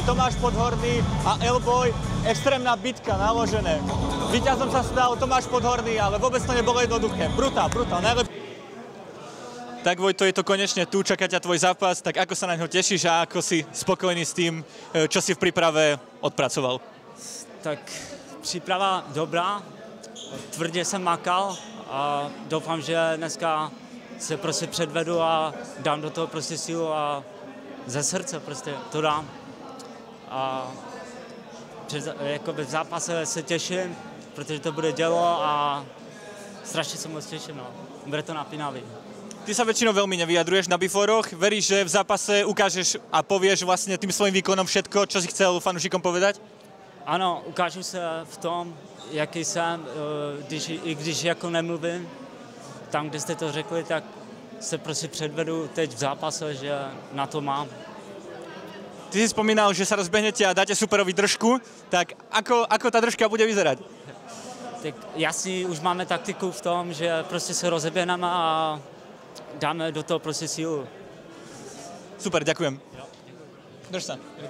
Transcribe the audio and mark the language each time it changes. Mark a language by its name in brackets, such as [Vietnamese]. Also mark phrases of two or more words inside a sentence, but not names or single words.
[Slovak] Tomáš Podhorný a Elboj, extrémna bitka, naložené. Víťazom sa stal Tomáš Podhorný, ale vôbec to nebolo jednoduché. Brutál, najlepší. Tak Vojto, je to konečne tu, čaká ťa tvoj zápas, tak ako sa na ňo tešíš a ako si spokojný s tým, čo si v príprave odpracoval? [Czech] Tak příprava dobrá, tvrdě jsem makal a doufám, že dneska se prostě předvedu a dám do toho prostě sílu a ze srdce prostě to dám. A v zápase se těším, protože to bude dělo a strašně se moc těším, no. Bude to napínavý. [Slovak] Ty sa väčšinou veľmi nevyjadruješ na biforoch. Veríš, že v zápase ukážeš a povieš vlastne tým svojím výkonom všetko, čo si chcel fanúšikom povedať? [Czech] Ano, ukážu se v tom, jaký jsem, i když jako nemluvím. Tam, kde jste to řekli, tak se prostě předvedu teď v zápase, že na to mám. [Slovak] Ty si spomínal, že sa rozbehnete a dáte superovi držku, tak ako tá držka bude vyzerať? [Czech] Tak jasný, už máme taktiku v tom, že prostě se rozeběhneme a dáme do toho prostě sílu. [Slovak] Super, ďakujem. Drž sa.